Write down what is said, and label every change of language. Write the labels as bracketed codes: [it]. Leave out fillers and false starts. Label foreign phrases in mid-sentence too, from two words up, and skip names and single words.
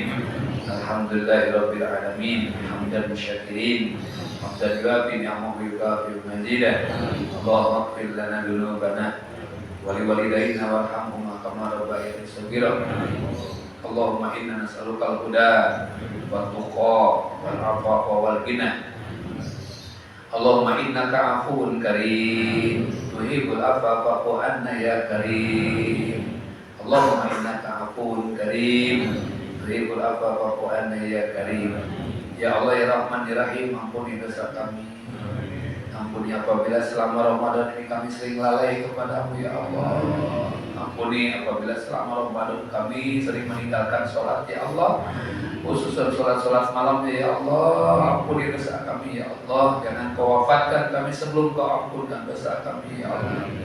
[ar] الحمد لله رب العالمين، حمدا شاكرين، حمدا يوافي نعمه ويكافئ مزيده. اللهم اغفر لنا ذنوبنا ولوالدينا وارحمهما كما ربياني صغيرا. اللهم إنا نسألك الهدى والتقى والعفاف والغنى. اللهم إنك عفو كريم تحب العفو فاعف عنا يا كريم. اللهم إنك عفو كريم تحب العفو فاعف عنا يا كريم. يا الله يا رحمن يا رحيم, [id] ampuni dosa kami. Ampuni apabila selama Ramadan ini kami sering lalai kepadamu [ar] يا الله. [id] Ampuni apabila selama Ramadan kami sering meninggalkan sholat [ar] يا الله, [id] khususnya sholat malamnya [ar] يا الله. [id] Ampuni dosa kami [ar] يا الله. [id] Jangan kau wafatkan kami sebelum kau ampunkan dosa kami [ar] يا الله.